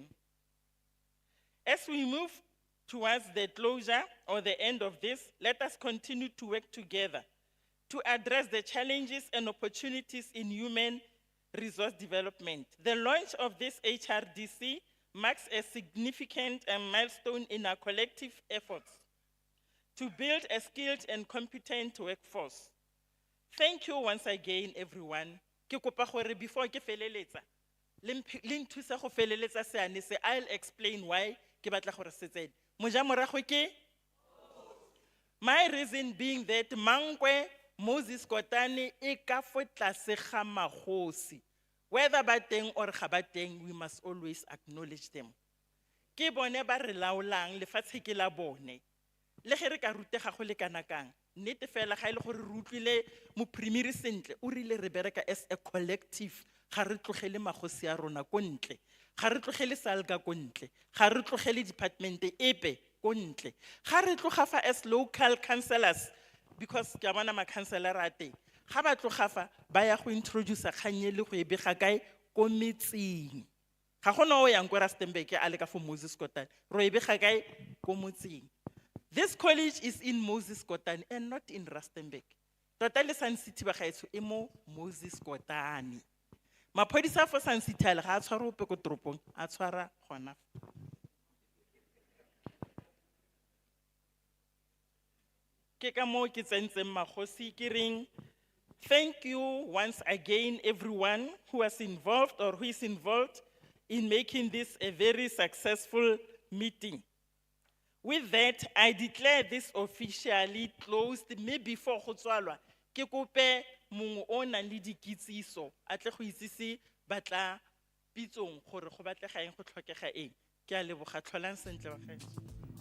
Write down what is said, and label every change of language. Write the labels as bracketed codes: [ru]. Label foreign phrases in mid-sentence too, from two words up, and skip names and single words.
[en] As we move towards the closure or the end of this, let us continue to work together to address the challenges and opportunities in human resource development. The launch of this HRDC marks a significant milestone in our collective efforts to build a skilled and competent workforce. Thank you once again, everyone. [tn] Ke kopa gore before ke feleletsa, le nthusa go feleletsa seane se, [en] I'll explain why [tn] ke batla gore se tsene. Moja morago ke? [en] My reason being that [tn] Mankwe, Moses Kotane, e ka fo tlase ga Mokgosi. Whether ba teng or ga ba teng, [en] we must always acknowledge them. [tn] Ke bone ba re laolang, lefatshe ke la bone. Le ge re ka rutega go le kana kang, nnete fela ga ile gore re utlwile mopremiri sentle, o rile re bereka [en] as a collective, [tn] ga re tlogele magosi a rona ko ntle, ga re tlogele salga ko ntle, ga re tlogele department epe ko ntle, ga re tlogafa [en] as local councillors, because [tn] ke a bona ma-councillor a teng, ga ba tlogafa ba ya go introduce kganye le go e bega kae ko metseng. Ga gona o yang ko Rustenburg a le ka fo Moses Kotane, ro e bega kae ko motseng. [en] This college is in Moses Kotane and not in Rustenburg. [tn] Tota le Sun City ba gaetso e mo Moses Kotane. Maphodisa fo Sun City a le ga a tshwara ope ko toropong, a tshwara gona. Ke ka mo ke tsentseng magosi ke reng, [en] thank you once again everyone who was involved or who is involved in making this a very successful meeting. With that, I declare this officially closed. Maybe before [tn] go tswalwa, ke kope mongwe o nang le dikitsiso a tle go itsise batla pitsong gore go batlega eng go tlhokega eng. Ke a leboga, tlholang sentle ba gaetsho.